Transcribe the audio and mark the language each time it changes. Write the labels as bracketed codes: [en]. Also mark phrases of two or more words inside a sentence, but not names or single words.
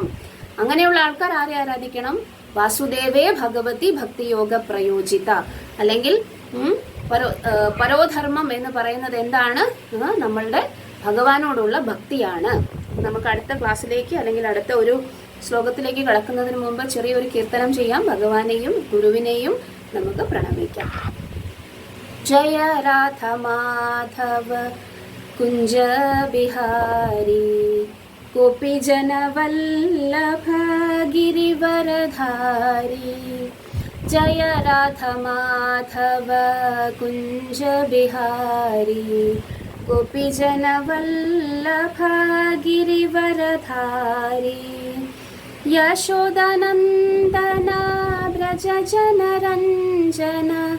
[ml] അങ്ങനെയുള്ള ആൾക്കാർ ആരെ ആരാധിക്കണം? [sa] വാസുദേവേ ഭഗവതി ഭക്തിയോഗ പ്രയോജിത, [ml] അല്ലെങ്കിൽ പരോധർമ്മം എന്ന് പറയുന്നത് എന്താണ്? നമ്മളുടെ ഭഗവാനോടുള്ള ഭക്തിയാണ്. നമുക്ക് അടുത്ത ക്ലാസ്സിലേക്ക് അല്ലെങ്കിൽ അടുത്ത ഒരു ശ്ലോകത്തിലേക്ക് കടക്കുന്നതിന് മുമ്പ് ചെറിയൊരു കീർത്തനം ചെയ്യാം. ഭഗവാനെയും ഗുരുവിനെയും നമുക്ക് പ്രണമിക്കാം. [hi] जय राधा माधव कुंज बिहारी गोपी जन वल्लभ गिरिवर वरधारी जय राधा माधव कुंज बिहारी गोपीजन वल्लभ गिरिवरधारी यशोदानंदन व्रज जनरंजन